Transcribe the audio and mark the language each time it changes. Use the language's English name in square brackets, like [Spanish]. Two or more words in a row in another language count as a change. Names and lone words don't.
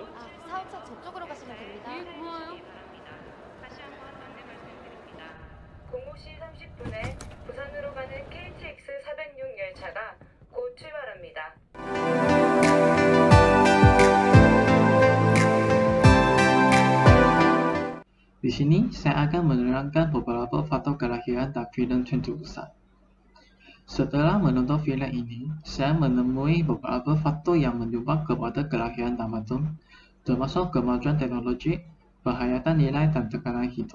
[Korean] 사업차 저쪽으로 가시면 됩니다. 고마워요. 05시 30분에 부산으로 가는 KTX 406 열차가 곧 출발합니다. [Malay] Di sini, saya akan menerangkan beberapa faktor kelahiran dan filem Cinta Besar. Setelah menonton filem ini, saya menemui beberapa faktor yang menyumbang kepada kelahiran tamadun, termasuk kemajuan teknologi, penghayatan nilai dan tekanan hidup.